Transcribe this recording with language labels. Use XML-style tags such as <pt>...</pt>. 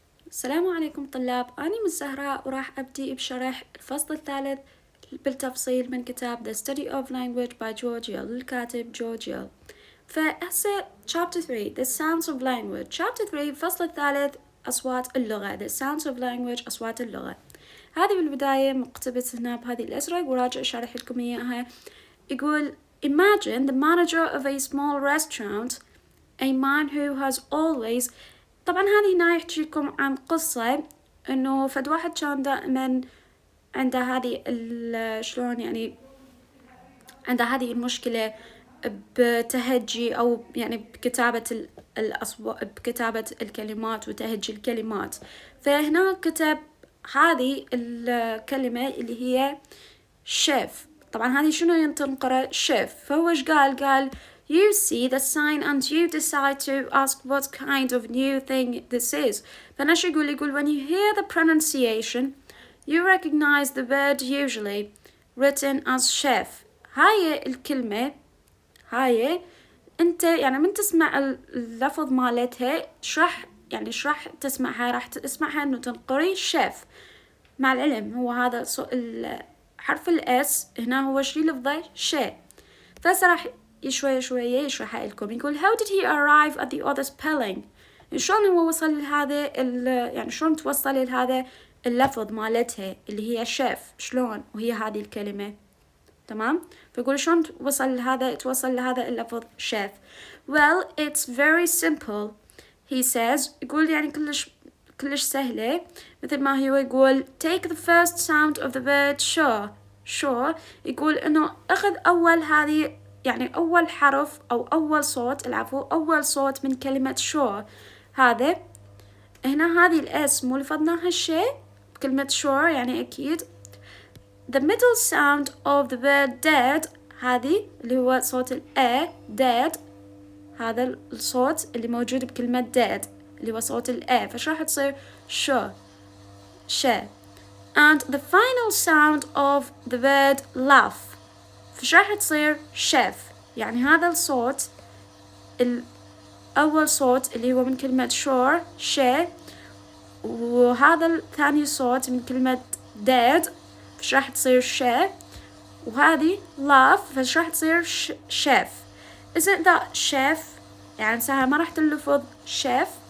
<ar>السلام عليكم طلاب، أنا مس زهراء وراح أبدي بشرح الفصل الثالث بالتفصيل من كتاب The Study of Language by George Yale للكاتب جورج يل.</ar> <en>فهسه Chapter 3 The Sounds of Language.</en> <ar>Chapter 3 الفصل الثالث أصوات اللغة.</ar> <en>The Sounds of Language</en> <ar>أصوات اللغة. هذه بالبداية مقتبس هنا بهذه الأزرق وراجع أشرح لكم إياها.</ar> <en>يقول Imagine the manager of a small restaurant, a man who has always.</en> <ar>طبعا هذه هنا يحكي لكم عن قصة انه فد واحد كان دائما عنده هذه شلون يعني عنده هذه المشكلة بتهجي او يعني بكتابة بكتابة الكلمات وتهجي الكلمات. فهنا كتب هذه الكلمة اللي هي شيف. طبعا هذه شنو تنقرأ شيف. فهو ايش قال</ar> <en>you see the sign and you decide to ask what kind of new thing this is.</en> <ar>فأنا شو يقول</ar> <en>when you hear the pronunciation you recognize the word usually written as chef.</en> <ar>هاي الكلمة هاي انت يعني من تسمع اللفظ مالتها شرح تسمعها راح تسمعها انه تنقري شيف. مع العلم هو هذا حرف الاس هنا هو شي لفظه شي. فهسه راح شوية يشرحها لكم. يقول how did he arrive at the other spelling. شلون هو وصل لهذا يعني شلون توصل لهذا اللفظ مالتها اللي هي شيف شلون وهي هذه الكلمة. تمام. فيقول شلون توصل لهذا اللفظ شيف.</ar> <en>well it's very simple he says.</en> <ar>يقول يعني كلش سهلة مثل ما هو يقول</ar> <en>take the first sound of the word sure.</en> <ar>يقول انه اخذ اول هذه يعني اول حرف او اول صوت من كلمة sure. هذا هنا هذه الاس مو لفظناها الشيء بكلمة sure يعني اكيد.</ar> <en>the middle sound of the word dead</en> <ar>هذه اللي هو صوت الأ</ar> <en>dead.</en> <ar>هذا الصوت اللي موجود بكلمة dead اللي هو صوت الأ. فش راح تصير ش.</ar> <en>and the final sound of the word laugh</en> <ar>فش راح تصير</ar> <en>chef.</en> <ar>يعني هذا الصوت الأول صوت اللي هو من كلمة sure ش. وهذا الثاني صوت من كلمة dead فش راح تصير ش. وهذه laugh فش راح تصير chef.</ar> <en>isn't that chef</en> <ar>يعني سهل ما راح تلفظ chef.</ar>